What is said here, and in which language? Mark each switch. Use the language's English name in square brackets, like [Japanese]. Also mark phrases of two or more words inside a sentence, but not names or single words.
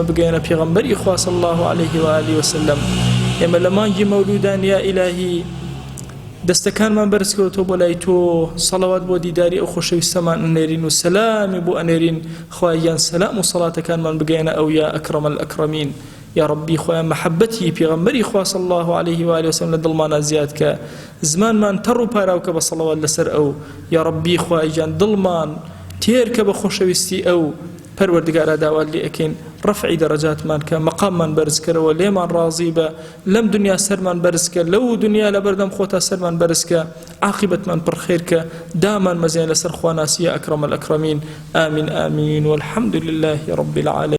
[Central Kurdish] بگەێنە پێغەمبەری خوا [Arabic] صلی الله علیه و آله وسلم [Central Kurdish] ئێمە لە مانگی مەولودان [Arabic] یا ئیلاهی [Central Kurdish] دەستەکانمان بەرزکەوتەوە بۆ لای تۆ سەڵەوات بۆ دیداری ئەو خۆشەویستەمان ئەنێرین و سەلامی بۆ ئەنێرین خوای گیان سەلام و سەڵاتەکانمان بگەێنە ئەو [Arabic] یا ئەکرەم الئەکرەمین یا ربی [Central Kurdish] خوای مەحەبەتی پێغەمبەری خوا [Arabic] صلی الله علیه و آله وسلم [Central Kurdish] لە دڵمانە زیاد کە زمانمان تەڕ و پاراوکە بە سەڵەوات لەسەر ئەو [Arabic] یا ربی [Central Kurdish] خوای گیان دڵمان تێرکە بە خۆشەویستی ئەو پەروەردگارا داوات لێ ئەکەین ڕەفعی دەرەجاتمان کە مەقاممان بەرز کەرەوە لێمان ڕازی بە لەم دنیا سەرمان بەرز کە لەو دنیا لە بەردەم خۆتا سەرمان بەرز کە عاقبەتمان پڕخێر کە دامان مەزیان لەسەر خواناسیە [Arabic] ئەکرەم الأکرەمین آمین آمین والحمد لله رب العالمين.